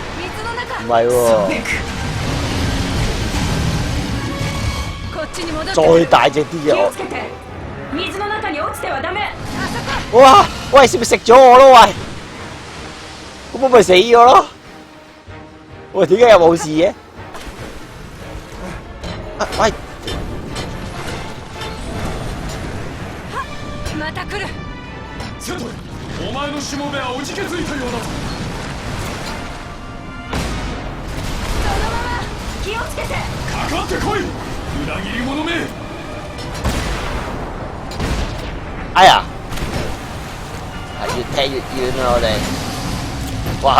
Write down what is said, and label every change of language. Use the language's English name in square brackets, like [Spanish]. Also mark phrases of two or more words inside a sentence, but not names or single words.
[Cantonese] 唔係喎，再大隻啲嘅鱷。哇！喂，係咪食咗我咯？喂，咁我咪死咗咯？喂，點解又冇事嘅？喂！ [Japanese] また来る。セトイ、お前のしもべはおじけづいたようだぞ。そのまま気をつけて。かかってこい、裏切り者め。哎呀！ [Cantonese] 越踢越遠啊！我哋，哇！